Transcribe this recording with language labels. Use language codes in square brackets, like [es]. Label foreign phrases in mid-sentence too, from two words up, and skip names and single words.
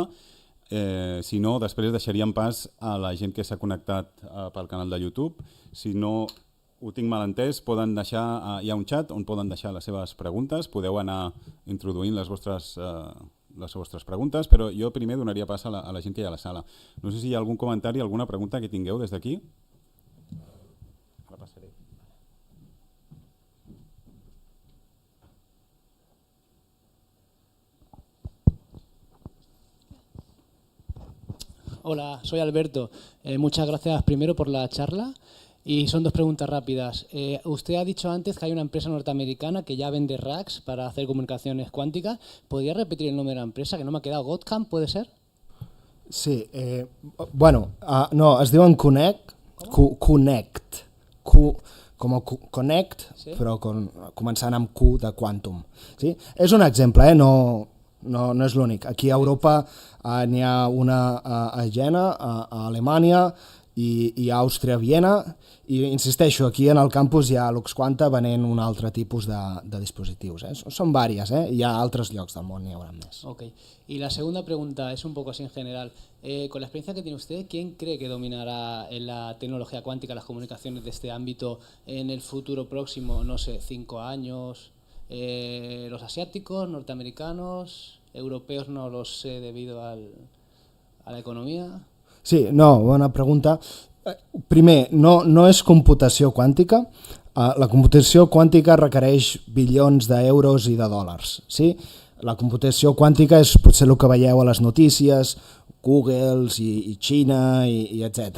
[ca] Si no, després deixaríem pas a la gent que s'ha connectat pel canal de YouTube. Si no ho tinc mal entès, poden deixar, hi ha un xat on poden deixar les seves preguntes, podeu anar introduint les vostres preguntes, però jo primer donaria pas a la gent que hi ha a la sala. No sé si hi ha algun comentari, alguna pregunta que tingueu des d'aquí. [es] Hola, soy Alberto. Muchas gracias primero por la charla y son dos preguntas rápidas. Usted ha dicho antes que hay una empresa norteamericana que ya vende racks para hacer comunicaciones cuánticas. ¿Podría repetir el nombre de la empresa? Que no me ha quedado. ¿Godcamp puede ser? [ca] Sí, no, es diuen Connect, com a Connect, sí? Però començant amb Q de Quantum. Sí? És un exemple, no és l'únic. Aquí a Europa n'hi ha una a Jena, a Alemanya i a Àustria, a Viena, i insisteixo, aquí en el campus hi ha LuxQuanta venent un altre tipus de dispositius. Són vàries, hi ha altres llocs del món, n'hi haurà més. Okay. [es] Y la segunda pregunta es un poco así en general. Con la experiencia que tiene usted, ¿quién cree que dominará en la tecnología cuántica las comunicaciones de este ámbito en el futuro próximo, no sé, 5 años? ¿Los asiáticos, norteamericanos, europeos? No lo sé debido a la economía. [ca] Sí, no, bona pregunta. Primer, no és computació quàntica. La computació quàntica requereix bilions d'euros i de dòlars. Sí? La computació quàntica és potser el que veieu a les notícies, Google i Xina i etc.